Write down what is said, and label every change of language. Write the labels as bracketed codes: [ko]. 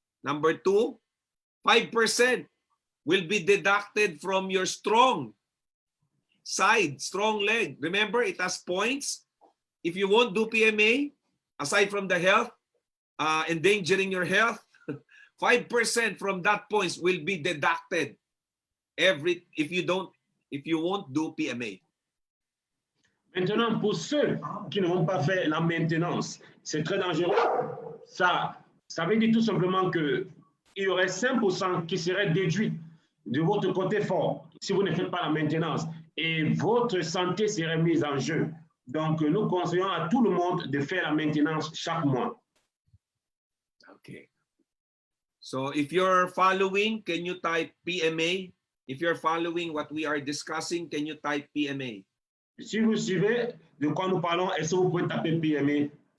[en] Number 2, 5% will be deducted from your strong side, strong leg. Remember, it has points. If you won't do PMA, aside from the health, endangering your health, 5% from that points will be deducted if you won't do PMA. [fr] Maintenant, pour ceux qui ne vont pas faire la maintenance, c'est très dangereux. Ça veut dire tout simplement qu'il y aurait 5% qui seraient déduits de votre côté fort si vous ne faites pas la maintenance et votre santé serait mise en jeu. Donc, nous conseillons à tout le monde de faire la maintenance chaque mois. [en] Okay. So if you're following, can you type PMA? If you're following what we are discussing, can you type PMA? [fr] Si vous suivez de quoi nous parlons, est-ce que vous pouvez taper PMA?